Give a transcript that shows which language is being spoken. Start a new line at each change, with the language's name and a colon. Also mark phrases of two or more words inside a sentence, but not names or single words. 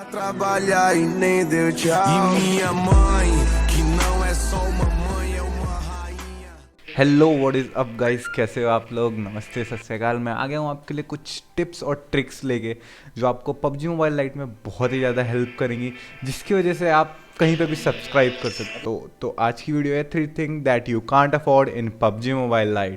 Portuguese: trabalhar e nem deu tchau. E minha mãe, que não é só uma mãe, é uma rainha.
English: Hello what is up guys,
Hindi: कैसे हो आप लोग।
Punjabi: नमस्ते, ਸਤ ਸ੍ਰੀ ਅਕਾਲ।
Hindi: मैं आ गया हूँ आपके लिए कुछ टिप्स और ट्रिक्स लेके जो आपको पबजी मोबाइल लाइट में बहुत ही ज़्यादा हेल्प करेंगी, जिसकी वजह से आप कहीं पे भी सब्सक्राइब कर सकते हो। तो आज की वीडियो है
English: 3 thing that you can't afford in PUBG Mobile Lite.